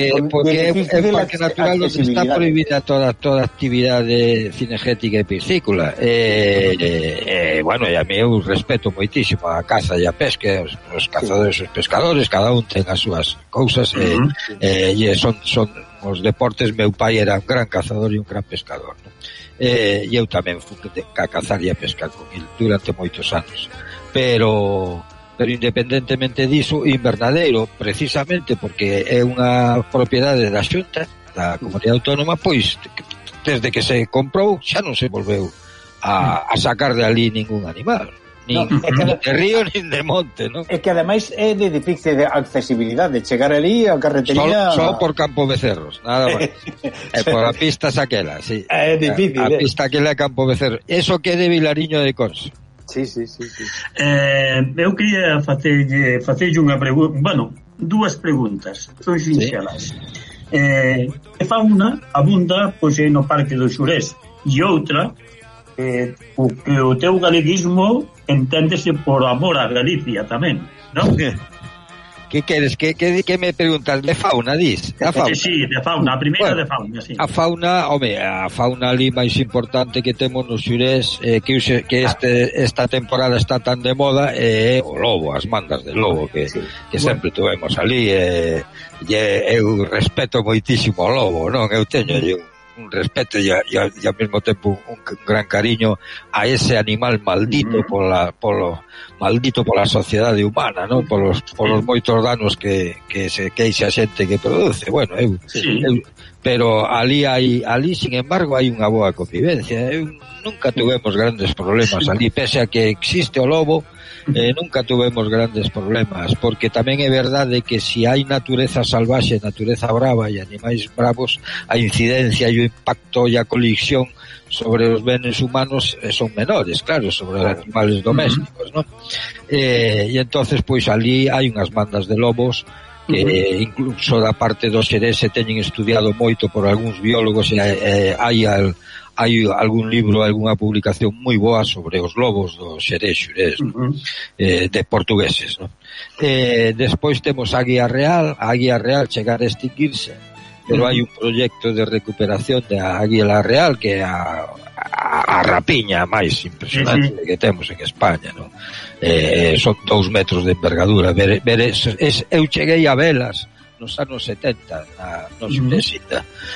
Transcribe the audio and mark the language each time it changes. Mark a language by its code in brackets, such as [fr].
[gl] Porque é un parque natural donde está prohibida toda actividade cinegética e piscícola. A mí eu respeto moitísimo a caza e a pesca, os cazadores e os pescadores, cada un ten as súas cousas, e son os deportes. Meu pai era un gran cazador e un gran pescador, ¿no? E eu tamén fui a cazar e a pescar con ele durante moitos anos, pero independentemente disso, invernadeiro, precisamente porque é unha propiedade da Xunta, da Comunidade Autónoma, pois desde que se comprou xa non se volveu a sacar de ali ningún animal. [es] De río ni de monte, ¿no? Es que además es de difícil de accesibilidad, de llegar allí a carretería. Solo por Campo Becerros, nada más. por la pista aquella, sí. Es difícil. La pista aquella de Campo Becerros. Eso que es de Vilariño de Cons. Sí. [gl] Eu queria facerlle unha pregunta, bueno, dúas preguntas, son sinxelas. Que fauna abunda pois é no Parque do Xurés, e outra, que o teu galeguismo enténdese por amor a Galicia tamén, non? Que queres? Que me preguntas? De fauna, dís? A fauna. Sí, de fauna, a primeira, bueno, de fauna, sí. A fauna, home, a fauna ali máis importante que temos no Xurés, esta temporada está tan de moda, o lobo, as mandas de lobo que sempre tuvemos ali, eu respeto moitísimo o lobo, non? Eu teño [es] un respeto y al mismo tiempo un gran cariño a ese animal maldito por la sociedade humana, ¿no? [gl] Por los moitos danos que esa xente que produce. Bueno, pero ali sin embargo hai unha boa convivencia. Nunca tuvemos grandes problemas ali, pese a que existe o lobo. Nunca tuvemos grandes problemas, porque tamén é verdade que si hai natureza salvaxe, natureza brava e animais bravos, a incidencia e o impacto e a colisión sobre os bens humanos son menores, claro, sobre os animales domésticos, ¿no? E entonces pois ali hai unhas bandas de lobos que incluso da parte do Xerés se teñen estudiado moito por algúns biólogos, e hai algún libro, alguna publicación moi boa sobre os lobos do Xerés-Xurés, de portugueses, ¿no? Despois temos a Águia Real chegar a extinguirse, pero hai un proyecto de recuperación de Águia Real, que é a rapiña máis impresionante que temos en España, ¿no? Son 2 metros de envergadura. Eu cheguei a velas nos anos 70, na Xurésita.